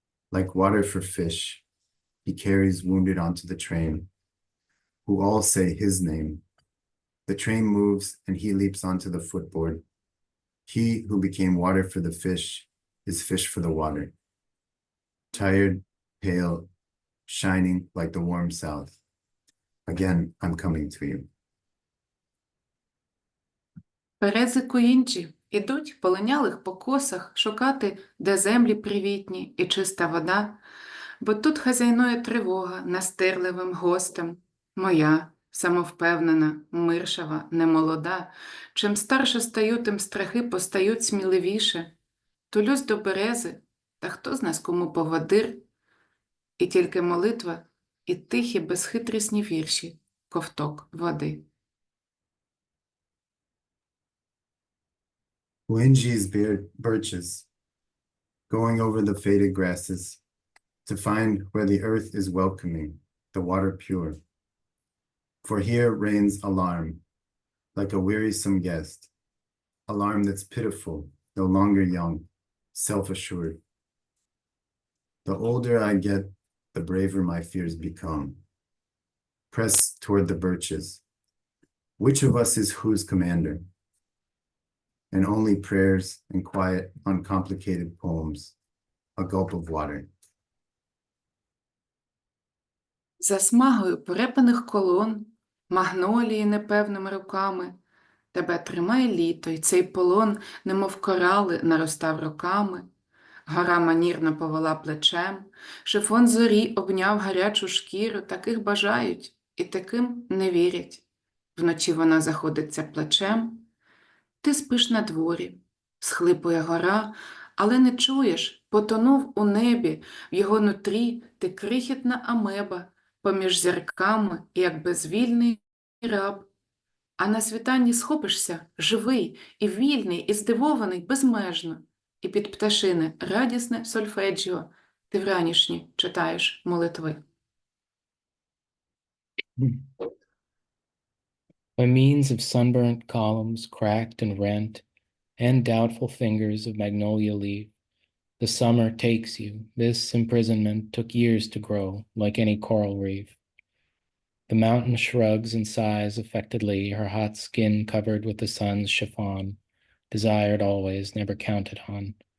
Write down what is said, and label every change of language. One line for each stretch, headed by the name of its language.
English: Like water for fish, he carries wounded onto the train, who all say his name. The train moves and he leaps onto the footboard. He who became water for the fish is fish for the water. Tired, pale, shining like the warm south. Again, I'm coming to you.
Ukrainian: Берези куінчі ідуть по линялих покосах шукати, де землі привітні і чиста вода, бо тут хазяйнує тривога настирливим гостем. Моя, самовпевнена, миршава, немолода. Чим старше стаю, тим страхи постають сміливіше. Тулюсь до берези, та хто з нас кому поводир? І тільки молитва, і тихі безхитрісні вірші, ковток води.
English: Wenji's birches, going over the faded grasses, to find where the earth is welcoming, the water pure. For here reigns alarm, like a wearisome guest, alarm that's pitiful, no longer young, self-assured. The older I get, the braver my fears become. Press toward the birches. Which of us is whose commander? and only prayers and quiet, uncomplicated poems. A gulp of water.
Ukrainian: За смагою порепаних колон, магнолії непевними руками, тебе тримає літо, й цей полон, немов корали, наростав роками. Гора манірно повела плечем, шифон зорі обняв гарячу шкіру, таких бажають і таким не вірять. Вночі вона заходиться плачем, ти спиш на дворі, схлипує гора, але не чуєш, потонув у небі, в його нутрі ти крихітна амеба, поміж зірками, як безвільний раб. А на світанні схопишся, живий і вільний, і здивований безмежно, і під пташине радісне сольфеджіо ти вранішні читаєш молитви.
English: By means of sunburnt columns, cracked and rent, and doubtful fingers of magnolia leaf, the summer takes you. This imprisonment took years to grow, like any coral reef. The mountain shrugs and sighs affectedly, her hot skin covered with the sun's chiffon, desired always, never counted on.